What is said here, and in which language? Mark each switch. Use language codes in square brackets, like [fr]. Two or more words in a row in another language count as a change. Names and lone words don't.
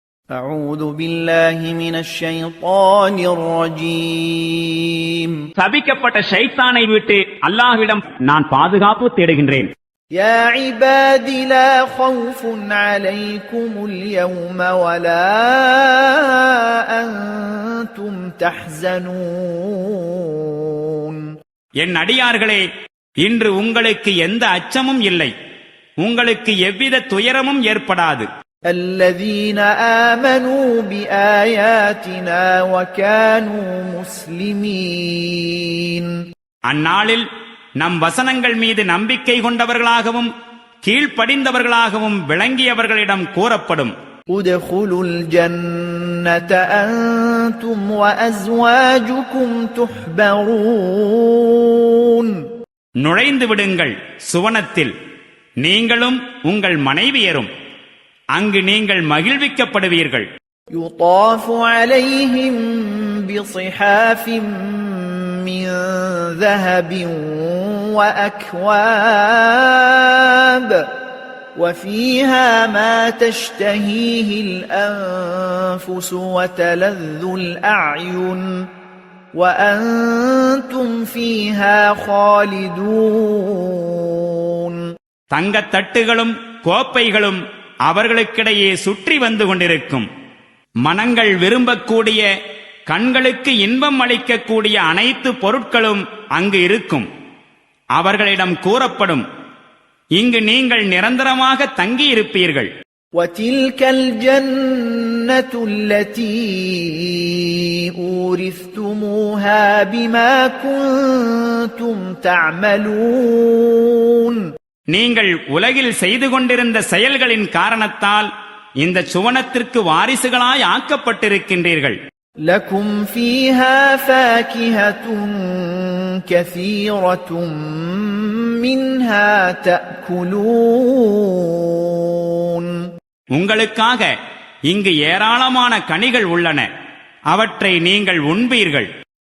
[ar] أعوذ بالله من الشيطان الرجيم [ta] சபிக்கப்பட்ட ஷைத்தானை விட்டு அல்லாஹ்விடம் நான் பாதுகாப்பு தேடுகின்றேன். [ar] يا عباد لا خوف عليكم اليوم ولا أنتم تحزنون [ta] என் அடியார்களே, இன்று உங்களுக்கு எந்த அச்சமும் இல்லை, உங்களுக்கு எவ்வித துயரமும் ஏற்படாது. [ar] الذين آمنوا بآياتنا وكانوا مسلمين [ta] அந்நாளில் நம் வசனங்கள் மீது நம்பிக்கை கொண்டவர்களாகவும் கீழ்ப்படிந்தவர்களாகவும் விளங்கியவர்களிடம் கூறப்படும், [ar] ادخلوا الجنة أنتم وأزواجكم تحبرون [ta] நுழைந்து விடுங்கள் சுவனத்தில், நீங்களும் உங்கள் மனைவியரும். அங்கு நீங்கள் மகிழ்விக்கப்படுவீர்கள். [ar] يطاف عليهم بصحاف من ذهب وأكواب وفيها ما تشتهيه الأنفس وتلذ الأعين وأنتم فيها خالدون [ta] தங்கத் தட்டுகளும் கோப்பைகளும் அவர்களுக்கிடையே சுற்றி வந்து கொண்டிருக்கும். மனங்கள் விரும்பக்கூடிய, கண்களுக்கு இன்பம் அளிக்கக்கூடிய அனைத்து பொருட்களும் அங்கு இருக்கும். அவர்களிடம் கூறப்படும், இங்கு நீங்கள் நிரந்தரமாக தங்கியிருப்பீர்கள். [ar] وَتِلْكَ الْجَنَّةُ الَّتِي أُورِثْتُمُوهَا بِمَا كُنْتُمْ تَعْمَلُونَ [ta] நீங்கள் உலகில் செய்து கொண்டிருந்த செயல்களின் காரணத்தால் இந்த சுவனத்திற்கு வாரிசுகளாய் ஆக்கப்பட்டிருக்கின்றீர்கள். [ar] لَكُمْ فِيهَا فَاكِهَةٌ كَثِيرَةٌ مِنْهَا تَأْكُلُونَ [ta] உங்களுக்காக இங்கு ஏராளமான கனிகள் உள்ளன, அவற்றை நீங்கள் உண்பீர்கள்.